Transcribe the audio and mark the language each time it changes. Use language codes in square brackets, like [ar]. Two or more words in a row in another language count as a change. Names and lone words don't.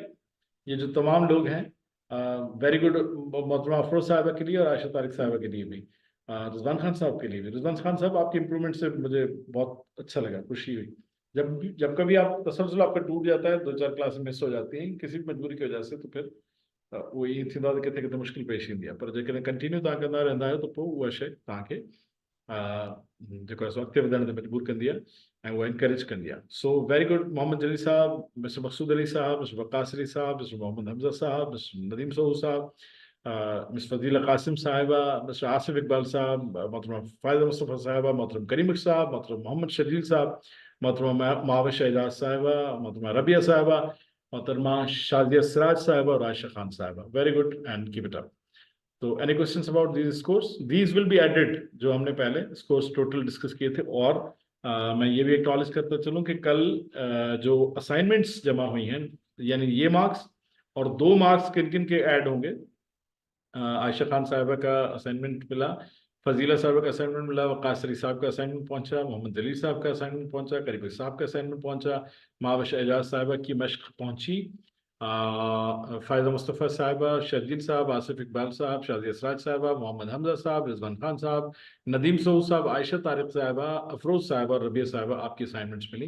[ur] یہ جو تمام لوگ ہیں [en] very good, [ur] محترمہ افروز صاحبہ کے لیے اور عائشہ طارق صاحبہ کے لیے بھی، رضوان خان صاحب کے لیے بھی. رضوان خان صاحب آپ کی امپروومنٹ سے مجھے بہت اچھا لگا، خوشی ہوئی. جب کبھی آپ تسلسل آپ کا ٹوٹ جاتا ہے، 2-4 [en] class miss [ur] ہو جاتی ہیں کسی بھی مجبوری کی وجہ سے، تو پھر وہی تھی کتنے مشکل [sd] पेश ईंदी आहे, पर जेकॾहिं कंटिन्यू तव्हां कंदा रहंदा आहियो त पोइ उहा शइ तव्हांखे जेको आहे सो अॻिते वधण ते मजबूर कंदी आहे ऐं उहा इनकरेज कंदी आहे। [en] so very good [ur] محمد جلی صاحب، مسٹر مقصود علی صاحب، مسٹر وقاص علی صاحب، مسٹر محمد حمزہ صاحب، مسٹر ندیم سوہو صاحب، مس فضیلہ قاسم صاحبہ، مسٹر آصف اقبال صاحب، محترمہ فائدہ مصطفیٰ صاحبہ، محترم کریم بخش صاحب، محترم محمد شریل صاحب، محترمہ ماوش اعجاز صاحبہ، محترمہ ربیعہ صاحبہ، محترمہ شادیہ سراج صاحبہ اور عائشہ خان صاحبہ. [en] very good and keep it up. to any questions about these scores? these will be added, [ur] جو ہم نے پہلے [en] scores total [ur] ڈسکس کیے تھے. اور میں یہ بھی ایکنالج کرتا چلوں کہ کل جو اسائنمنٹس جمع ہوئی ہیں، یعنی یہ مارکس اور 2 مارکس کن کن کے ایڈ ہوں گے، عائشہ خان صاحبہ کا اسائنمنٹ ملا، فضیلہ صاحب کا اسائنمنٹ ملا، وقاص علی صاحب کا اسائنمنٹ پہنچا، محمد جلیل صاحب کا اسائنمنٹ پہنچا، کریب صاحب کا اسائنمنٹ پہنچا، ماوش اعجاز صاحبہ کی مشق پہنچی، فائزہ مصطفیٰ صاحبہ، شرجیل صاحب، آصف اقبال صاحب، شاجی اسراج صاحبہ، محمد حمزہ صاحب، رضوان خان صاحب، ندیم سعود صاحب، عائشہ طارق صاحبہ، افروز صاحبہ اور ربیعہ صاحبہ آپ کی اسائنمنٹس ملی.